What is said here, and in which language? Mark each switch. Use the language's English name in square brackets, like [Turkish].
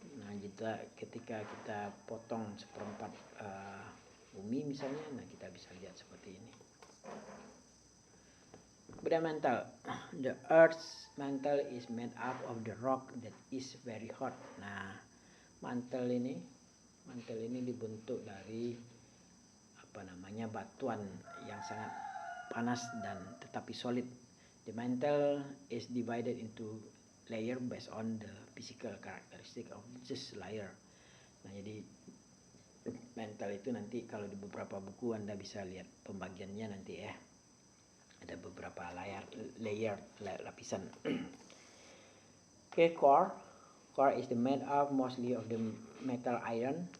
[Indonesian] Nah, ketika kita potong seperempat bumi misalnya, nah kita bisa lihat seperti ini. Kemudian mantle. [English] The Earth's mantle is made up of the rock that is very hot. [Indonesian] Nah, mantle ini dibentuk dari batuan yang sangat panas dan tetapi solid. [English] The mantle is divided into layer based on the physical characteristic of this layer. [Indonesian] Nah, jadi mantle itu nanti kalau di beberapa buku Anda bisa lihat pembagiannya nanti ya. Ada beberapa layer lapisan. [English] Okay, core is made up mostly of the metal iron.